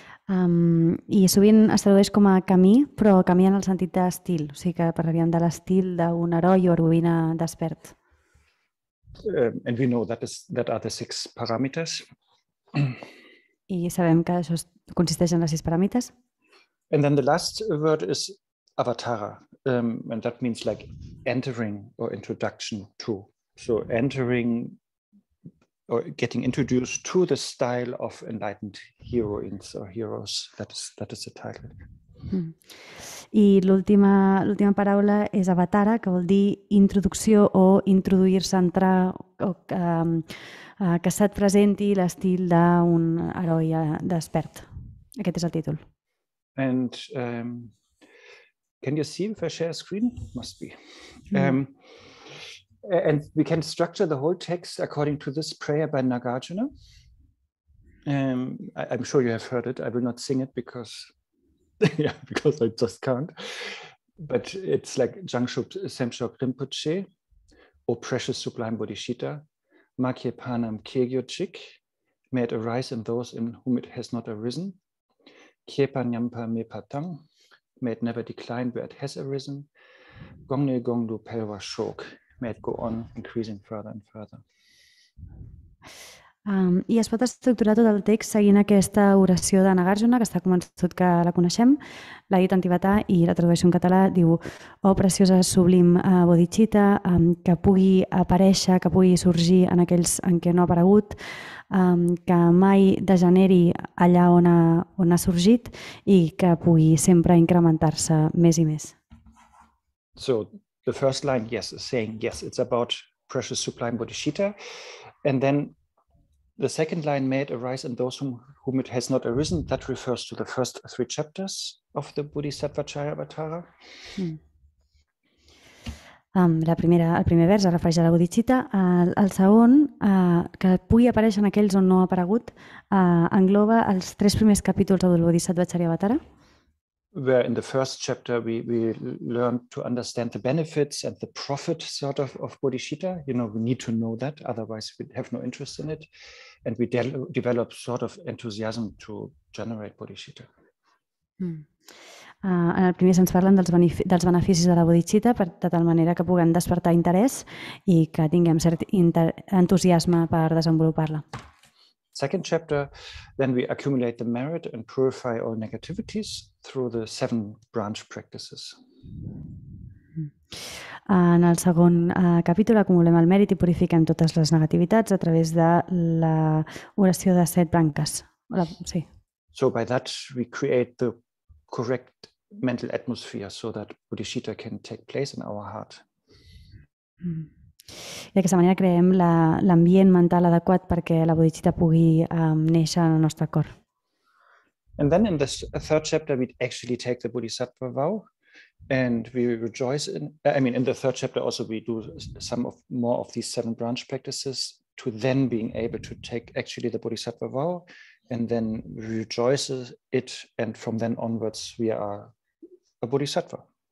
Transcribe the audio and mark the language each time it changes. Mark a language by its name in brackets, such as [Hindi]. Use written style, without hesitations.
[Catalan] I sovint es tradueix com a camí, però camí en el sentit d'estil, o sigui que parlaríem de l'estil d'un heroi o heroïna despert. [English] And we know that are the 6 parameters. [Catalan] I sabem que això consisteix en les 6 paràmites. [English] And then the last word is avatara, and that means like entering or introduction to. So entering or getting introduced to the style of enlightened heroines or heroes. That is the title. [Catalan] I l'última paraula és avatara, que vol dir introducció o introduir-se, entrar, o que se't presenti l'estil d'un heroi despert. Aquest és el títol. [English] And can you see if I share a screen? Must be. And we can structure the whole text according to this prayer by Nagarjuna. I'm sure you have heard it. I will not sing it because I just can't. But it's like Dzongsar Khyentse Rinpoche, O precious sublime Bodhisattva, [Tibetan] Makye Panam Kegyo Chik, [English] may it arise in those in whom it has not arisen. [Tibetan] Kyepa Nyampa Me Patang, [English] may it never decline where it has arisen. [Tibetan] Gongne Gongdu Pelwa Shok, [English] may it go on increasing further and further. [Catalan] I es pot estructurar tot el text seguint aquesta oració de Nagarjuna, que està convençut que la coneixem, l'ha dit en tibetà i la tradueixo en català, diu: "Oh preciosa sublim bodhicitta, que pugui aparèixer, que pugui sorgir en aquells en què no ha aparegut, que mai degeneri allà on ha sorgit i que pugui sempre incrementar-se més i més." [English] So the first line, yes, is saying, yes, it's about precious sublime Bodhisattva. And then the second line, may it arise in those whom it has not arisen, that refers to the first 3 chapters of the Bodhicaryavatara. [Catalan] El primer vers es refereix a la bodhicitta. El segon, que pugui aparèixer en aquells on no ha aparegut, engloba els 3 primers capítols del Bodhisattva Charyavatara. [English] Where in the first chapter we learn to understand the benefits and the profit sort of bodhicitta. We need to know that, otherwise we have no interest in it. And we develop sort of enthusiasm to generate bodhicitta. [Catalan] En el primer se'ns parlen dels beneficis de la bodhicitta, de tal manera que puguem despertar interès i que tinguem cert entusiasme per desenvolupar-la. [English] Second chapter, then we accumulate the merit and purify all negativities through the 7 branch practices. [Catalan] En el segon capítol acumulem el mèrit i purifiquem totes les negativitats a través de l'oració de 7 branques. Sí. [English] So by that we create the correct mental atmosphere so that bodhicitta can take place in our heart. [Catalan] I d'aquesta manera creem l'ambient mental adequat perquè la bodhicitta pugui néixer en el nostre cor. [English] And then in the third chapter we actually take the Bodhisattva vow and we rejoice in the third chapter also we do more of these 7 branch practices to then being able to take actually the Bodhisattva vow, and then we rejoice it, and from then onwards we are a Bodhisattva.